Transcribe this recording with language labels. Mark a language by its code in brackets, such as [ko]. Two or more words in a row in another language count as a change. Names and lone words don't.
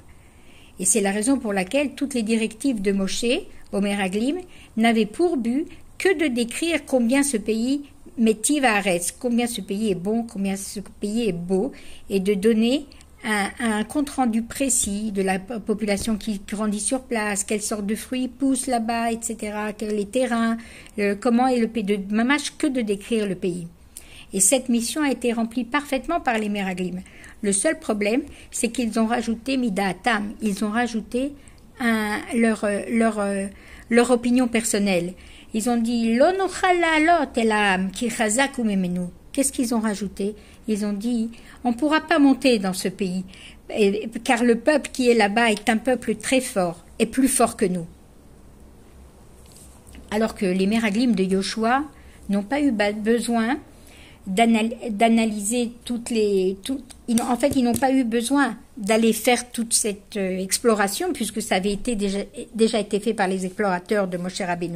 [fr] Et c'est la raison pour laquelle toutes les directives de Moshe, au Meraglim, n'avaient pour but que de décrire combien ce pays [he] מה טיב הארץ, [fr] combien ce pays est bon, combien ce pays est beau, et de donner un compte-rendu précis de la population qui grandit sur place, quelles sortes de fruits poussent là-bas, etc., les terrains, comment est le pays, mamash que de décrire le pays. Et cette mission a été remplie parfaitement par les Meraglim. Le seul problème, c'est qu'ils ont rajouté midaatam, ils ont rajouté leur opinion personnelle. [he] Ils ont dit לא נוכל לעלות אל העם כי חזק הוא ממנו. [fr] Qu'est-ce qu'ils ont rajouté? Ils ont dit on ne pourra pas monter dans ce pays, car le peuple qui est là-bas est un peuple très fort et plus fort que nous. Alors que les Meraglim de Yoshua n'ont pas eu besoin d'analyser en fait, ils n'ont pas eu besoin d'aller faire toute cette exploration, puisque ça avait déjà été fait par les explorateurs de Moshe Rabbeinu.